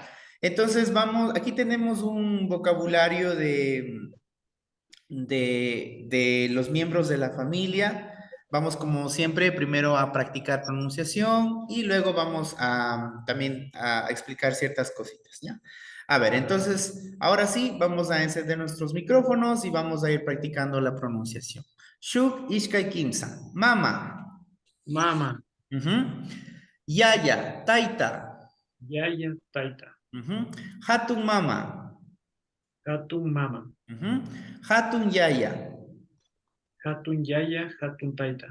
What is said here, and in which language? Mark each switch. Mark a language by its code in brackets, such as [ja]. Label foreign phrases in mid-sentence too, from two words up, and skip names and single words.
[es] Entonces vamos, aquí tenemos un vocabulario de los miembros de la familia. Vamos como siempre primero a practicar pronunciación y luego vamos a también a explicar ciertas cositas, ¿ya? A ver, entonces, ahora sí, vamos a encender nuestros micrófonos y vamos a ir practicando la pronunciación. [qu] Shuk Ishkai Kimsa. Mama. Mama, Ujú. Yaya. Taita. yaya, taita, Ujú. Hatun mama. hatun mama, Ujú. Hatun yaya. hatun yaya, hatun taita,